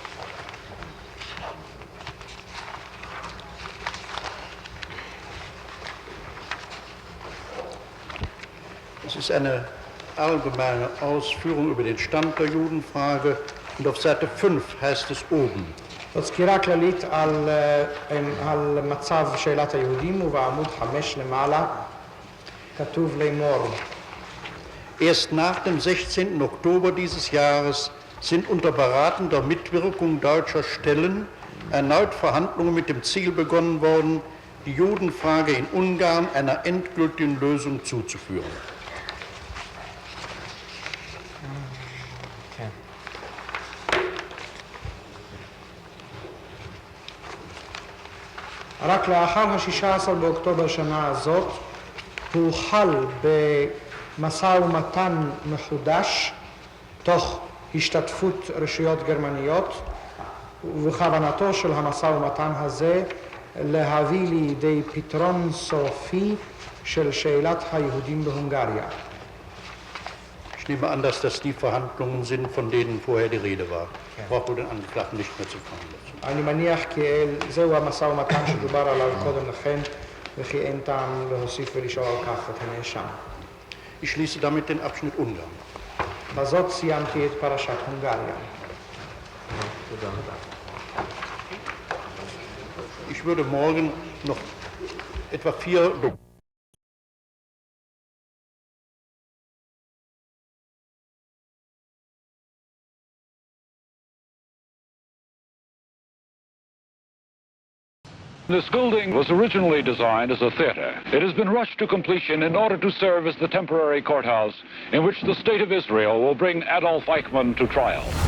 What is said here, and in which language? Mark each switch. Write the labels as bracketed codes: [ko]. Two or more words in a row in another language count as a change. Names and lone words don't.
[de] Es ist eine allgemeine Ausführung über den Stand der Judenfrage und auf Seite 5 heißt es oben. [he] זאת סקירה כללית על מצב שאלת היהודים ובעמוד 5 למעלה. כתוב לאמור. [de] Erst nach dem 16. Oktober dieses Jahres sind unter beratender Mitwirkung deutscher Stellen erneut Verhandlungen mit dem Ziel begonnen worden, die Judenfrage in Ungarn einer endgültigen Lösung zuzuführen. [he] רק לאחר ה-16 באוקטובר שנה הזאת הוחל במשא ומתן מחודש תוך השתתפות רשויות גרמניות, ובכוונתו של המשא ומתן הזה להביא לידי פתרון סופי של שאלת היהודים בהונגריה. [de] Ich nehme an, dass das die Verhandlungen sind, von denen vorher die Rede war. Ich brauche den Angeklagten nicht mehr zu verhandeln. [he] אני מניח כי זהו המשא ומתן שדובר עליו קודם לכן, וכי אין טעם להוסיף ולשאול על כך את הנאשם. [de] Ich schließe damit den Abschnitt Ungarn. [he] בזאת סיימתי את פרשת הונגריה. [de] Ich würde morgen noch etwa 4 [en] This building was originally designed as a theater. It has been rushed to completion in order to serve as the temporary courthouse in which the State of Israel will bring Adolf Eichmann to trial.